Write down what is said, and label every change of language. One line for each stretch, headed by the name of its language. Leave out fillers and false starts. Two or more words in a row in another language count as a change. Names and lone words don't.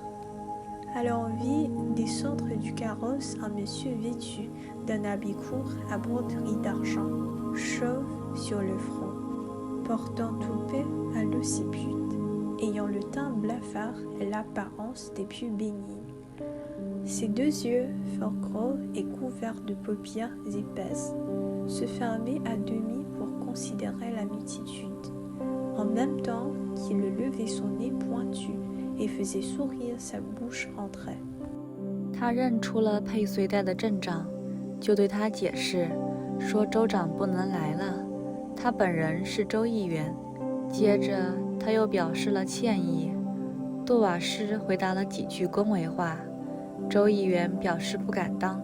French: Alors on vit descendre du carrosse un monsieur vêtu d'un habit court à broderie d'argent, chauve sur le front, portant toupet à l'occiput, ayant le teint blafard et l'apparence des plus bénignes. Ses 2 yeux, fort gros et couverts de paupières épaisses, se fermaient à demi pour considérer la multitude, en même temps qu'il levait son nez pointu et faisait sourire sa bouche rentrée.
Chinese: 他认出了配随带的镇长，就对他解释说州长不能来了，他本人是州议员。接着他又表示了歉意。杜瓦施回答了几句恭维话，州议员表示不敢当。